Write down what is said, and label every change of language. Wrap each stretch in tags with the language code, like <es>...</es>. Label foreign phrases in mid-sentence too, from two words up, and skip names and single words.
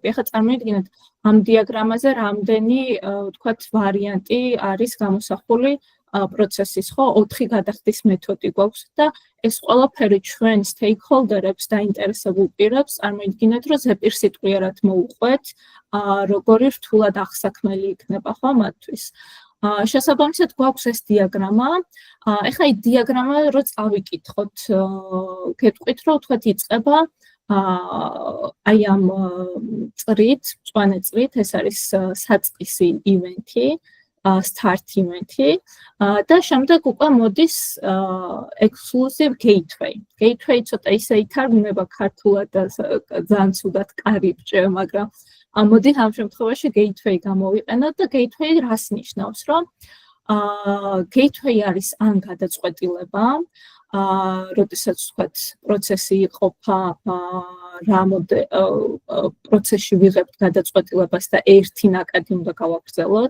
<ka>ახლა წარმოიდგინეთ, ამ დიაგრამაზე რამდენი, ვთქვათ, ვარიანტი არის გამოსახული პროცესის, ხო, 4 გადახდის მეთოდი გვაქვს და ეს ყველაფერი ჩვენ stakeholder-ებს დაინტერესებულ პირებს წარმოიდგინეთ, რომ ზეპირსიტყვიერად მოუყვეთ, როგორი რთულად აღსაქმელი იქნება, ხო, მათთვის. შესაბამისად გვაქვს ეს დიაგრამა. ახლა ეს დიაგრამა რო წავიკითხოთ, გეტყვით, რომ ვთქვათ იწყება აი ამ წრით, მწვანე წრით, ეს არის საწყისი ივენთი,</ka> <en>start event-</en> <ka>ი და შემდეგ უკვე მოდის</ka> <en>exclusive gateway.</en> <ka>Gateway ცოტა ისე ითარგმნება ქართულად და ძალიან ცუდად კარიბჭე, მაგრამ მოდი ამ შემთხვევაში gateway გამოვიყენოთ და gateway რას ნიშნავს, რომ gateway არის ან გადაწყვეტილება, როდესაც ვთქვათ პროცესი იყოფა პროცესში ვიღებთ გადაწყვეტილებას და ერთი ნაკადი უნდა გავაგრძელოთ.</ka>